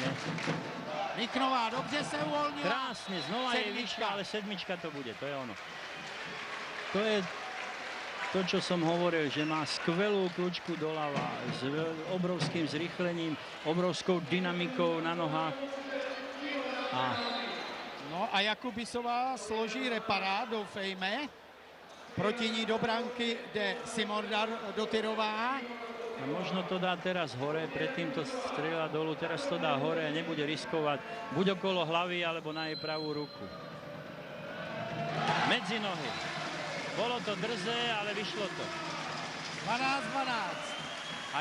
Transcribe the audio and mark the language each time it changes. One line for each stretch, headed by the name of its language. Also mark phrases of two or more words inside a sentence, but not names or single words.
Czech: Michnová dobře se uvolnila.
Slovak: Krásne, znova je výška, ale sedmička to bude, to je ono. To je to, čo som hovoril, že má skvelú kľúčku doľava s obrovským zrýchlením, obrovskou dynamikou na nohách.
Czech: No a Jakubisová složí reparát, doufejme. Proti ní do branky jde Simona Dotyrová.
Slovak: A možno to dá teraz hore, predtým to strieľa dolu, teraz to dá hore a nebude riskovať buď okolo hlavy, alebo na jej pravú ruku. Medzi nohy. Bolo to drzé, ale vyšlo to. 12-12.